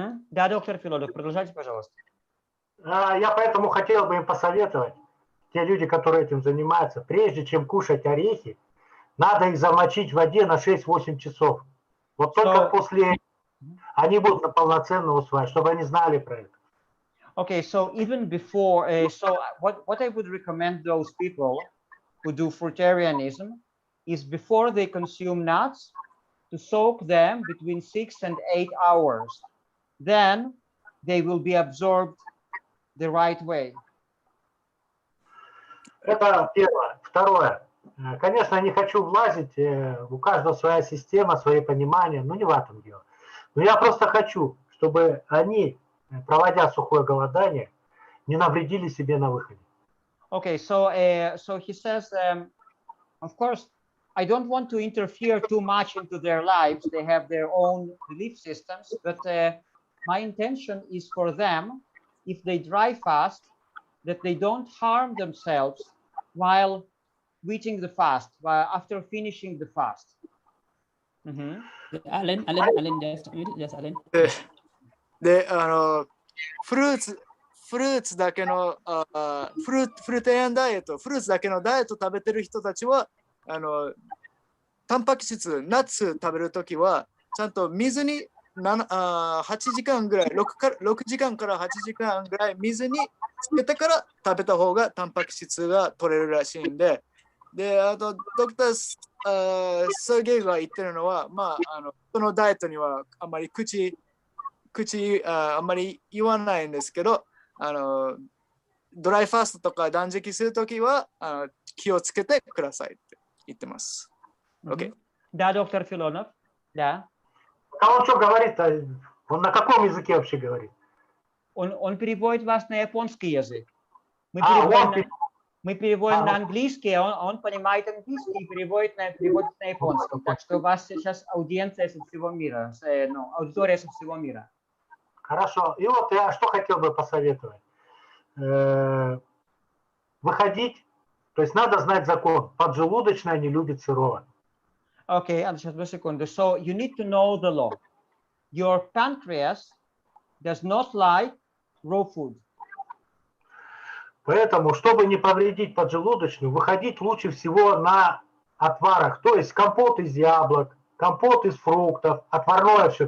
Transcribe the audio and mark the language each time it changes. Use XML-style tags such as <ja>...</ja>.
<ru>Да, доктор Филонов, продолжайте, пожалуйста. Я поэтому хотел бы им посоветовать, те люди, которые этим занимаются, прежде чем кушать орехи, надо их замочить в воде на 6-8 часов. Вот только после они будут полноценно усваивать, чтобы они знали про это.</ru> <en>Okay, so even before, so what I would recommend those people who do fruitarianism is before they consume nuts, to soak them between 6 and 8 hours. Then they will be absorbed the right way.</en> <ru>Это первое. Второе. Конечно, я не хочу влазить, у каждого своя система, свои понимания, но не в этом дело. Но я просто хочу, чтобы они, проводя сухое голодание, не навредили себе на выходе.</ru> <en>Okay, so he says, of course, I don't want to interfere too much into their lives. They have their own belief systems, but my intention is for them, if they dry fast, that they don't harm themselves while reaching the fast, after finishing the fast. Alan, just Alan.</en> <ja>で、フルーツだけのフルテリアンダイエット、フルーツだけのダイエット食べてる人たちは、タンパク質、ナッツ食べるときは、ちゃんと水に8時間ぐらい、6時間から8時間ぐらい水につけてから食べた方がタンパク質が取れるらしいんで、あとドクター・サーゲイが言ってるのは、このダイエットにはあんまりあんまり言わないんですけど、ドライファーストとか断食するときは気をつけてくださいって言ってます。</ja> <en>OK.</en> <ru>Да, доктор Филонов. Да. А он что говорит-то? Он на каком языке вообще говорит? Он переводит вас на японский язык. Мы переводим на английский, а он понимает английский и переводит на японский. Так что у вас сейчас аудиенция со всего мира, аудитория со всего мира. Хорошо. И вот я что хотел бы посоветовать. Выходить, то есть надо знать закон. Поджелудочная не любит сырого.</ru> <en>Okay, just a second. So you need to know the law. Your pancreas does not like raw food.</en> <ru>Поэтому, чтобы не повредить поджелудочную, выходить лучше всего на отварах. То есть компот из яблок, компот из фруктов, отварное все.</ru>